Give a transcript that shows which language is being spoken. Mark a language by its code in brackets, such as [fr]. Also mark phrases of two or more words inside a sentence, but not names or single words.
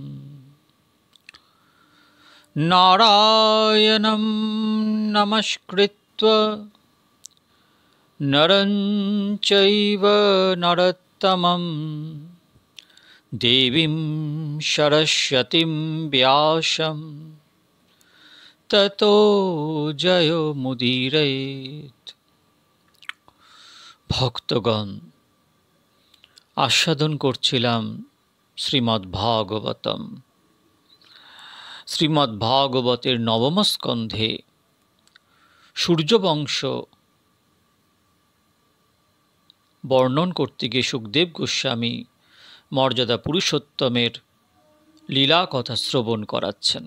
[sa] नारायणं नमस्कृत्य नरं चैव नरोत्तमं देवीं सरस्वतीं व्यासं ततो जयमुदीरयेत्। [bn] ভক্তগণ, আস্বাদন করছিলাম শ্রীমদ্ভাগবতম। শ্রীমদ্ভাগবতের নবম স্কন্ধে সূর্যবংশ বর্ণন করতে গিয়ে সুখদেব গোস্বামী মর্যাদা পুরুষোত্তমের লীলা কথা শ্রবণ করাচ্ছেন।